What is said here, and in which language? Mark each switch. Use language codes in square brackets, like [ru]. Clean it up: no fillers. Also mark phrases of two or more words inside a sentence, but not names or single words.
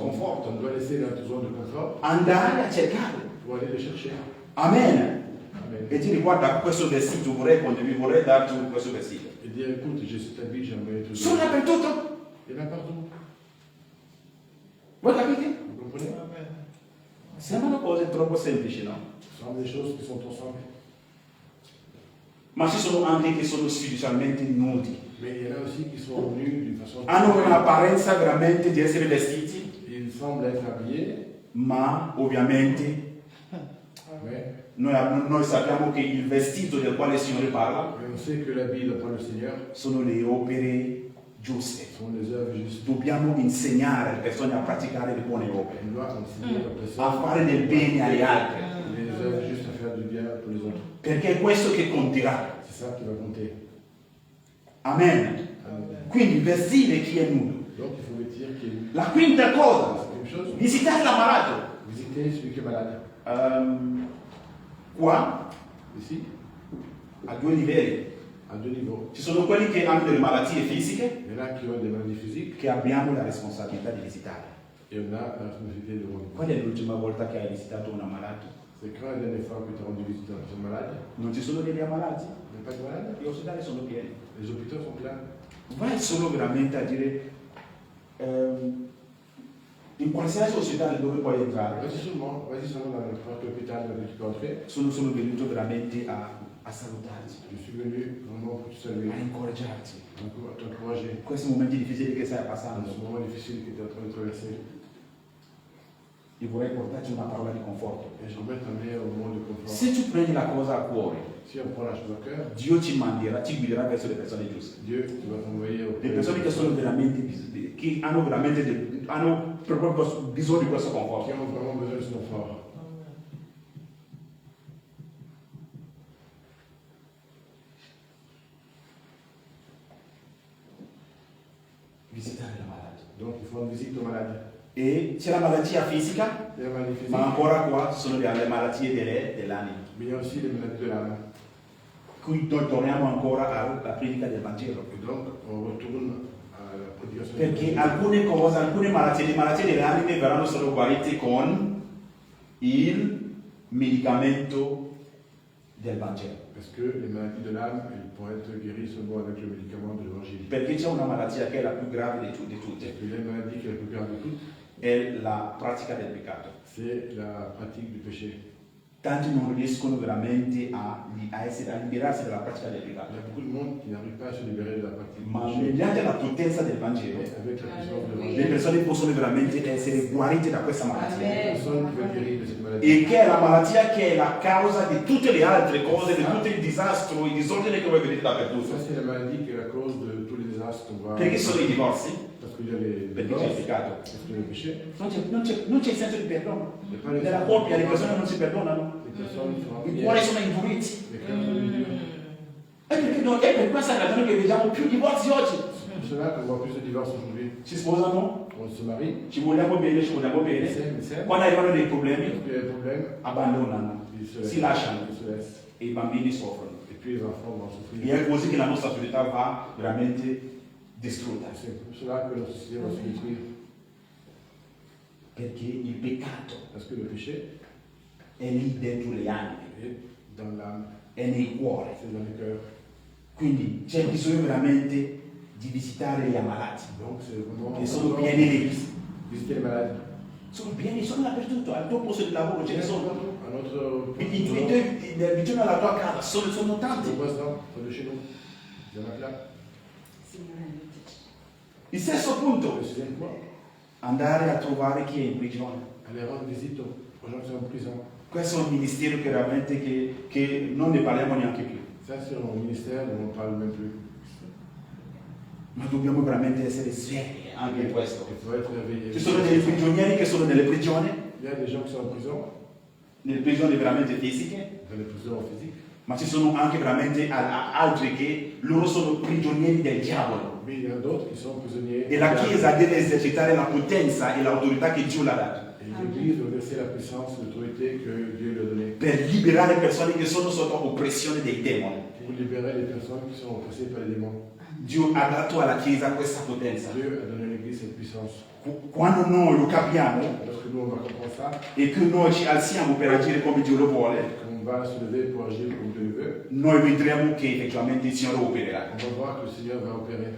[fr] On doit laisser notre zone de confort [it] andare a cercarli. [fr] pour aller les chercher. Amen. Amen. [it] E dire guarda questo vestito vorrei darti questo vestito. [fr] Et dire écoute, j'ai cet habit, j'aimerais te [it] Sono [fr] donner. [it] dappertutto. [fr] Il y en a partout. [it] Voi capite? [fr] Vous comprenez? [it] Sembrano cose troppo semplici, no? [fr] Ce sont des choses qui sont trop simples. [it] Ma ci sono anche che sono spiritualmente nudi. [fr] Mais il y en a aussi qui sont venus d'une façon. [it] Hanno un'apparenza veramente di essere vestiti, [fr] Ils semblent être habillés, [it] ma ovviamente [fr] mais [it] noi sappiamo che il vestito del quale il Signore parla [fr] on sait que l'habit de par le Seigneur [it] sono le opere giuste. [fr] sont les œuvres justes. [it] Dobbiamo insegnare alle persone a praticare le buone opere, [fr] On doit enseigner aux [it] a [fr] personnes [it] fare del bene agli altri, [fr] les œuvres justes à faire du bien pour les autres. [it] perché è questo che conterà. [fr] C'est ça qui va compter. Amen. Amen. [it] Quindi vestire chi è nudo. [fr] Donc il faut vêtir qui est. [it] La quinta cosa, [fr] C'est quelque chose. [it] visitare l'ammalato. [fr] Visiter celui qui est malade. [it] Qua, [fr] Ici, [it] a due livelli. [fr] à deux niveaux. [it] Ci sono quelli che hanno delle malattie fisiche [fr] Il y en a qui ont des maladies physiques [it] che abbiamo la responsabilità di visitare. [fr] et on a la responsabilité de rendre. [it] Qual è l'ultima volta che hai visitato un ammalato? [fr] C'est quand la dernière fois que tu as rendu visite à une personne malade? [it] Non ci sono degli ammalati? [fr] Il n'y a pas de malade? [it] Gli ospedali sono pieni. [fr] Les hôpitaux sont pleins. [it] Vai solo veramente a dire in qualsiasi ospedale dove puoi entrare. [fr] Vas-y seulement dans n'importe quel hôpital dans lequel tu peux entrer. [it] Sono venuto veramente a salutarti, [fr] Je suis venu vraiment pour te saluer, [it] a incoraggiarti. [fr] pour t'encourager [it] In questi momenti difficili che stai [fr] dans [it] passando. [fr] ce moment difficile que tu es en train de traverser. [it] Io vorrei portarti una parola di conforto. [fr] Et j'aimerais t'amener au moment de confort. [it] Se tu prendi la cosa a cuore, [fr] Si on prend la chose à cœur, [it] Dio ci guiderà verso le persone giuste. [fr] Dieu tu vas t'envoyer au [it] Le persone che sono veramente, che hanno veramente, hanno proprio bisogno di questo [fr] qui [it] conforto. [fr] ont vraiment besoin de ce confort. [it] Visitare l'ammalato. [fr] Donc il faut rendre visite aux malades. [it] E c'è la malattia fisica, [fr] Il y a la maladie physique, [it] ma ancora qua ci sono le malattie dell'anima. [fr] mais il y a aussi les maladies de l'âme. [it] Qui noi torniamo ancora alla predica del Vangelo. [fr] Et donc on retourne à la prédication. [it] Perché alcune cose, alcune malattie, le malattie dell'anima verranno solo guarite con il medicamento del Vangelo. [fr] Parce que les maladies de l'âme, elles pourraient être guéries seulement avec le médicament de l'évangile. [it] Perché c'è una malattia che è la più grave di tutte, [fr] Parce que la maladie qui est la plus grave de toutes, [it] è la pratica del peccato. [fr] c'est la pratique du péché. [it] Tanti non riescono veramente a liberarsi dalla pratica del [fr] Il y [it] peccato. [fr] a beaucoup de monde qui n'arrive pas à se libérer de la pratique du [it] Ma [fr] péché. [it] mediante la potenza del Vangelo, [fr] Mais avec la puissance de [it] le [fr] l'évangile, [it] persone possono veramente essere guarite da questa malattia. [fr] les personnes peuvent être guéries de cette maladie. [it] E che è la malattia che è la causa di tutte le altre cose, di tutto il disastro, i disordini che voi vedete [fr] Ça, [it] dappertutto. [fr] c'est la maladie qui est la cause de tous les désastres qu'on voit. [it] Perché sono i divorzi? [fr] Parce qu'il y a les [it] Perché c'è il [fr] divorces, [it] peccato. [fr] parce qu'il y a le péché. [it] Non c'è il senso di perdono. [fr] Il n'y a pas les [it] Nella coppia le persone non si perdonano, [fr] Les personnes sont [it] i [fr] en [it] cuori [fr] prière. [it] sono induriti. [fr] Les cœurs sont durs. [it] È per questa ragione che vediamo più divorzi oggi. [fr] C'est pour cela qu'on voit plus de divorces aujourd'hui. [it] Si sposano, [fr] On se marie, [it] ci vogliamo bene, [fr] ils s'aiment, [it] quando arrivano dei [fr] et [it] problemi [fr] puis il y a des problèmes, [it] abbandonano, [fr] ils [it] si lasciano [fr] ils se laissent. [it] e i bambini soffrono. [fr] Et puis les enfants vont [it] E [fr] souffrir. [it] è così che la nostra società va veramente distrutta. [fr] C'est pour cela que notre société va se détruire. [it] Perché il peccato [fr] Parce que le péché [it] è lì dentro le anime, [fr] est dans l'âme, [it] è nei cuori. [fr] c'est dans le cœur. [it] Quindi c'è bisogno veramente di visitare gli ammalati. [fr] Donc c'est vraiment. [it] Che sono pieni di [fr] Visiter les malades. [it] sono pieni, sono dappertutto, al tuo posto di lavoro ce ne sono. [fr] À notre [it] I tuoi vicino alla tua casa sono [fr] Ton [it] tanti. [fr] voisin, près de chez nous. Il y en a plein. [it] Il stesso punto, [fr] Le sixième point, [it] andare a trovare chi è in prigione. [fr] aller rendre visite aux gens qui sont en prison. [it] Questo è un ministero chiaramente che non ne parliamo neanche più, [fr] Ça, c'est un ministère dont on ne parle même plus. [it] ma dobbiamo veramente essere seri anche in questo. [fr] Il faut être réveillé. [it] Ci sono dei prigionieri che sono nelle prigioni, [fr] Il y a des gens qui sont en prison, [it] nelle prigioni veramente fisiche, [fr] dans les prisons physiques, [it] ma ci sono anche veramente altri che loro sono prigionieri del diavolo. [fr] mais il y en a d'autres qui sont prisonniers. [it] E la Chiesa deve esercitare la potenza e l'autorità che Dio l'ha dato [fr] Et l'Église doit verser la puissance et l'autorité que Dieu lui a donnée [it] per liberare persone che sono sotto oppressione dei demoni. [fr] pour libérer les personnes qui sont oppressées par les démons. [it] Dio ha dato alla Chiesa questa potenza. [fr] Dieu a donné à l'Église cette puissance. [it] Quando noi lo capiamo [fr] Lorsque nous, on va comprendre ça, [it] e che noi ci alziamo per agire come Dio lo vuole, [fr] qu'on va se lever pour agir comme Dieu le veut, [it] noi vedremo che effettivamente il Signore opererà. [fr] on va voir que le Seigneur va opérer.